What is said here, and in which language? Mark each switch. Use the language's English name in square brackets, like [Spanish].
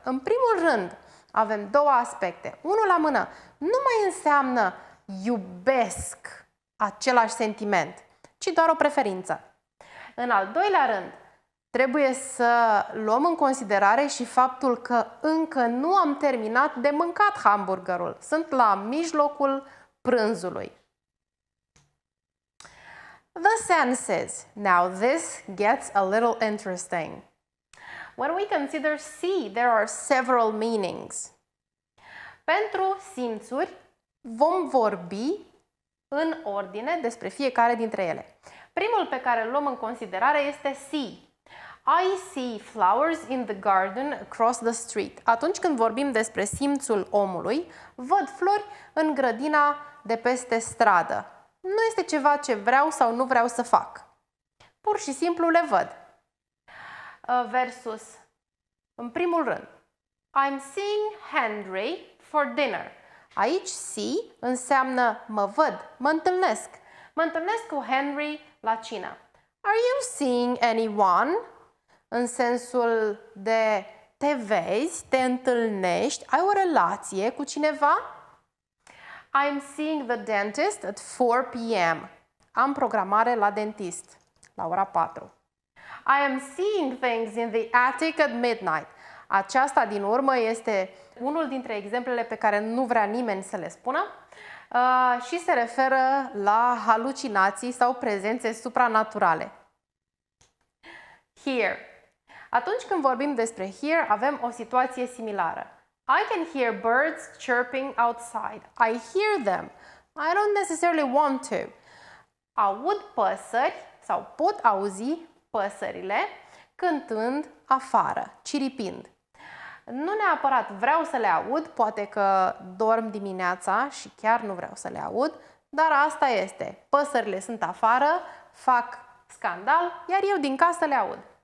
[Romanian] În primul rând, avem două aspecte. Unul la mână, nu mai înseamnă iubesc același sentiment, ci doar o preferință. În al doilea rând, trebuie să luăm în considerare și faptul că încă nu am terminat de mâncat hamburgerul. Sunt la mijlocul prânzului. [English] The senses. Now this gets a little interesting. When we consider see, there are several meanings. [Romanian] Pentru simțuri vom vorbi în ordine despre fiecare dintre ele. Primul pe care îl luăm în considerare este see. [English] I see flowers in the garden across the street. [Romanian] Atunci când vorbim despre simțul omului, văd flori în grădina de peste stradă. Nu este ceva ce vreau sau nu vreau să fac. Pur și simplu le văd. [English] Versus, [Romanian] în primul rând, [English] I'm seeing Henry for dinner. [Romanian] Aici see înseamnă mă văd, mă întâlnesc. Mă întâlnesc cu Henry la cină. [English] Are you seeing anyone? [Romanian] În sensul de te vezi, te întâlnești, ai o relație cu cineva? [English] I'm seeing the dentist at 4 p.m. [Romanian] Am programare la dentist la ora 4. [English] I am seeing things in the attic at midnight. [Romanian] Aceasta din urmă este unul dintre exemplele pe care nu vrea nimeni să le spună și se referă la halucinații sau prezențe supranaturale. Here. Atunci când vorbim despre here, avem o situație similară. [English] I can hear birds chirping outside. I hear them. I don't necessarily want to. [Romanian] Aud păsări sau pot auzi păsările cântând afară, ciripind. Nu neapărat vreau să le aud, poate că dorm dimineața și chiar nu vreau să le aud, dar asta este. Păsările sunt afară, fac scandal, iar eu din casă le aud.